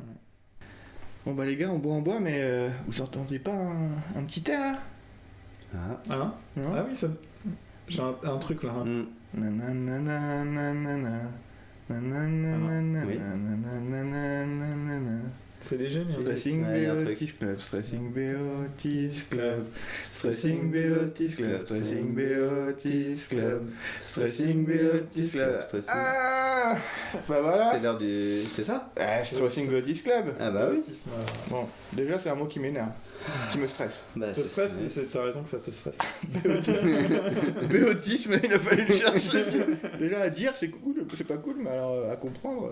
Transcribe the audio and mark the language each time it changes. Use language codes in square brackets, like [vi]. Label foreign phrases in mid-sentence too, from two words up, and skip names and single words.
[fr] Bon bah les gars, on boit, mais vous entendez pas un petit air là? Ah. Hein Non. Ah oui, ça... j'ai un truc là. Hein. Mm. Nananana, nanana, nanana, Oui. nanana. C'est léger, mais... Stressing Ouais, y a un truc. Beotis Club, Stressing Beotis Club, Stressing Beotis Club, Stressing Beotis Club, Stressing Beotis Club. Stressing. Ah bah voilà. C'est l'heure du. C'est ça? Ah, Stressing Beotis Club. Ah bah oui. Autisme, Bon, déjà c'est un mot qui m'énerve, qui me stresse. Bah, te stresse, t'as raison que ça te stresse. Béotisme, il a fallu le chercher. Déjà à dire c'est cool, c'est pas cool, mais alors à comprendre.